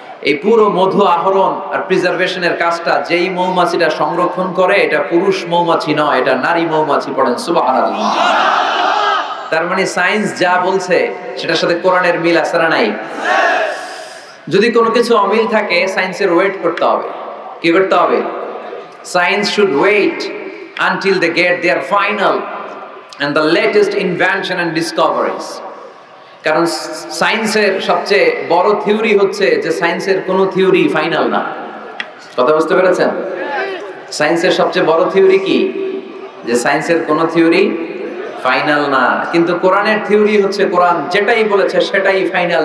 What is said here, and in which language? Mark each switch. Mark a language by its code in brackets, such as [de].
[bn] এই পুরো মধু আহরণ আর প্রিজার্ভেশনের কাজটা যেই মৌমাছিটা সংরক্ষণ করে, এটা পুরুষ মৌমাছি নয়, এটা নারী মৌমাছি। পড়েন সুবহানাল্লাহ। তার মানে সায়েন্স যা বলছে সেটার সাথে কোরআনের মিল আছে না নাই? যদি কোনো কিছু অমিল থাকে, সায়েন্সের ওয়েট করতে হবে। কি করতে হবে? [en] Science should wait until they get their final and the latest invention and discoveries. [bn] কারণ সায়েন্সের সবচেয়ে বড় থিওরি হচ্ছে যে সায়েন্সের কোনো থিওরি ফাইনাল না। কথা বুঝতে পেরেছেন? সায়েন্সের সবচেয়ে বড় থিওরি কি? যে সায়েন্সের কোনো থিওরি ফাইনাল না। কিন্তু কোরআনের থিওরি হচ্ছে কোরআন যেটাই বলেছে সেটাই ফাইনাল।